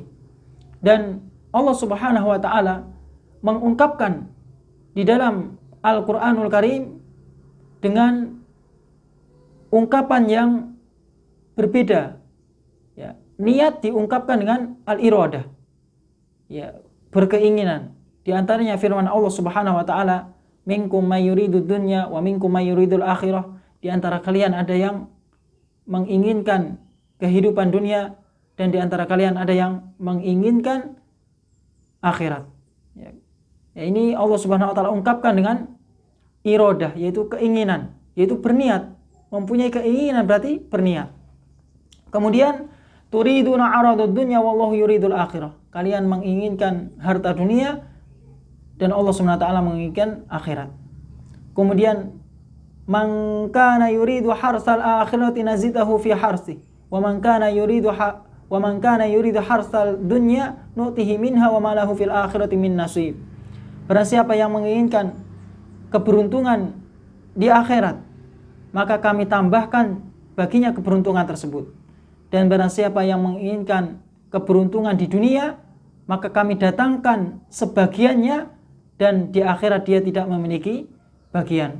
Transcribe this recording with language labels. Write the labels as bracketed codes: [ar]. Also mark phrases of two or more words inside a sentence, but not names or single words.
[id] Dan Allah [ar] سبحانه وتعالى [id] mengungkapkan di dalam Al-Qur'anul Karim dengan ungkapan yang berbeda. Ya, niat diungkapkan dengan al-iradah. [ar] Ya, berkeinginan. [id] Di antaranya firman Allah [ar] سبحانه وتعالى, "منكم من يريد الدنيا ومنكم من يريد الآخرة." [id] Di antara kalian ada yang menginginkan kehidupan dunia, dan di antara kalian ada yang menginginkan akhirat. Ya, ini Allah [ar] سبحانه وتعالى [id] ungkapkan dengan iradah, yaitu keinginan, yaitu berniat. Mempunyai keinginan berarti berniat. [ar] Kemudian تريدون عرض الدنيا والله يريد الآخرة. [id] Kalian menginginkan harta dunia dan Allah [ar] سبحانه وتعالى [id] menginginkan akhirat. [ar] Kemudian من كان يريد حرث الآخرة نزده في حرثه ومن كان يريد حرث الدنيا نؤته منها وما له في الآخرة من نصيب. [id] Barang siapa yang menginginkan keberuntungan di akhirat, maka kami tambahkan baginya keberuntungan tersebut. Dan barang siapa yang menginginkan keberuntungan di dunia, maka kami datangkan sebagiannya, dan di akhirat dia tidak memiliki bagian.